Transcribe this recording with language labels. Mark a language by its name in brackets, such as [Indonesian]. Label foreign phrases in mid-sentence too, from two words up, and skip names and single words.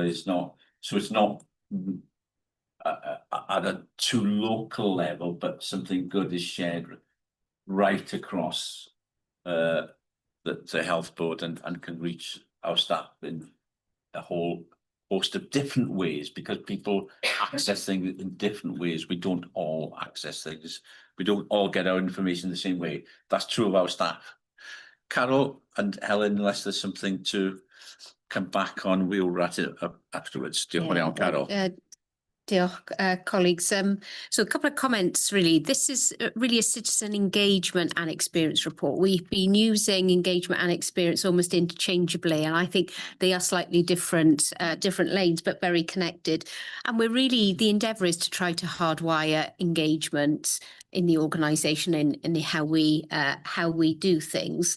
[English] It's not at a too local level, but something good is shared right across the health board and can reach our staff in a whole host of different ways, because people access things in different ways. We don't all access things. We don't all get our information the same way. That's true of our staff. Carol and Helen, unless there's something to come back on, we'll wrap it up afterwards. [Welsh] Diolch yn fawr iawn, Carol. Diolch, [English] colleagues. So a couple of comments really. This is really a citizen engagement and experience report. We've been using engagement and experience almost interchangeably, and I think they are slightly different lanes, but very connected. And the endeavour is to try to hardwire engagement in the organisation in how we do things.